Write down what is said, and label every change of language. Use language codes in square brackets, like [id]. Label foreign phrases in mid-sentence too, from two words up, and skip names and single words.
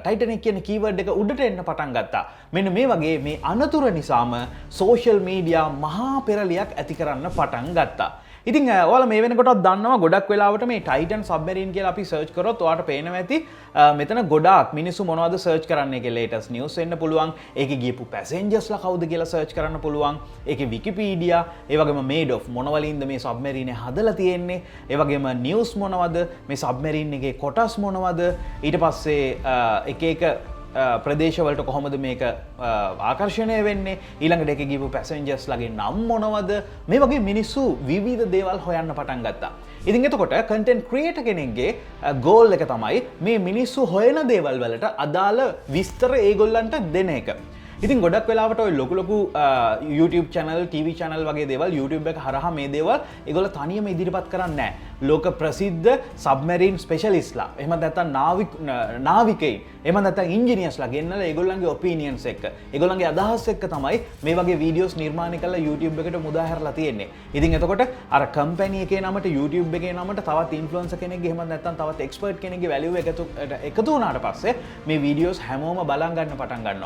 [si] Titanic කියන keyword එක උඩට එන්න පටන් ගත්තා. මෙන්න මේ වගේ මේ අනතුර නිසාම [en] social media [si] මහා පෙරලියක් ඇති කරන්න පටන් ගත්තා. ඉතින් ඔයාලා මේ වෙනකොටත් දන්නවා ගොඩක් වෙලාවට මේ Titan Submarine කියලා අපි search කරොත් ඔයාලට පේනවා ඇති මෙතන ගොඩාක් මිනිස්සු මොනවද search කරන්නේ කියලා [en] latest news [si] වෙන්න පුළුවන්. ඒකේ ගියපු passengers ලා කවුද කියලා search කරන්න පුළුවන්. ඒකේ Wikipedia, ඒ වගේම [en] made of [si] මොනවලින්ද මේ submarine හදලා තියෙන්නේ. ඒ වගේම news මොනවද, මේ submarine එකේ කොටස් මොනවද, ඊට පස්සේ එක ප්‍රදේශවලට කොහොමද මේක ආකර්ෂණය වෙන්නේ, ඊළඟට එකේ ගිහපු passengers ලගේ නම් මොනවද, මේ වගේ මිනිස්සු විවිධ දේවල් හොයන්න පටන් ගත්තා. ඉතින් එතකොට [en] content creator [si] කෙනෙක්ගේ goal එක තමයි මේ මිනිස්සු හොයන දේවල් වලට අදාළ විස්තර ඒගොල්ලන්ට දෙන එක. ඉතින් ගොඩක් වෙලාවට ඔය ලොකු [en] YouTube channel, TV channel [si] වගේ දේවල් YouTube එක හරහා මේ දේවල් ඒගොල්ලෝ තනියම ඉදිරිපත් කරන්නේ නැහැ. ලෝක ප්‍රසිද්ධ [en] submarine specialist [si] ලා, එහෙම නැත්නම් නාවිකයින්, එහෙම නැත්නම් engineers ලා ගෙන්නලා ඒගොල්ලන්ගේ opinions එක්ක, ඒගොල්ලන්ගේ අදහස් එක්ක තමයි මේ වගේ videos නිර්මාණය කරලා YouTube එකට මුදා හැරලා තියෙන්නේ. ඉතින් එතකොට අර company එකේ නමට, YouTube එකේ නමට තවත් influencer කෙනෙක්ගේ, එහෙම නැත්නම් තවත් expert කෙනෙක්ගේ value එකතු වුණාට පස්සේ මේ videos හැමෝම බලන් ගන්න පටන් ගන්නවා.